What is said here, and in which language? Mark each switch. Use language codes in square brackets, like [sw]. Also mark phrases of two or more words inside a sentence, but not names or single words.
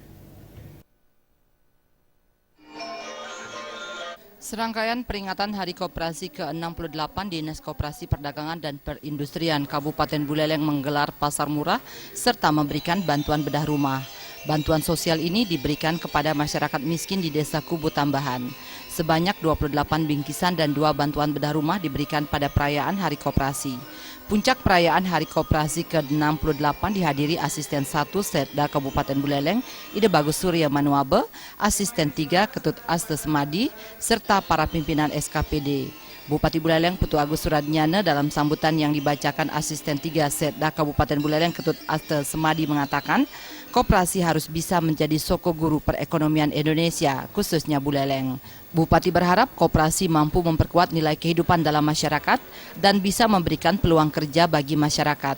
[id] Serangkaian peringatan Hari Koperasi ke-68 Dinas Koperasi Perdagangan dan Perindustrian Kabupaten Buleleng menggelar pasar murah serta memberikan bantuan bedah rumah. Bantuan sosial ini diberikan kepada masyarakat miskin di Desa Kubu Tambahan. Sebanyak 28 bingkisan dan 2 bantuan bedah rumah diberikan pada perayaan Hari Koperasi. Puncak perayaan Hari Koperasi ke-68 dihadiri Asisten 1 Setda Kabupaten Buleleng, Ide Bagus Surya Manuabe, Asisten 3 Ketut Aste Semadi, serta para pimpinan SKPD. Bupati Buleleng Putu Agus Suradnyana dalam sambutan yang dibacakan Asisten 3 Setda Kabupaten Buleleng Ketut Aste Semadi mengatakan, koperasi harus bisa menjadi soko guru perekonomian Indonesia, khususnya Buleleng. Bupati berharap koperasi mampu memperkuat nilai kehidupan dalam masyarakat dan bisa memberikan peluang kerja bagi masyarakat.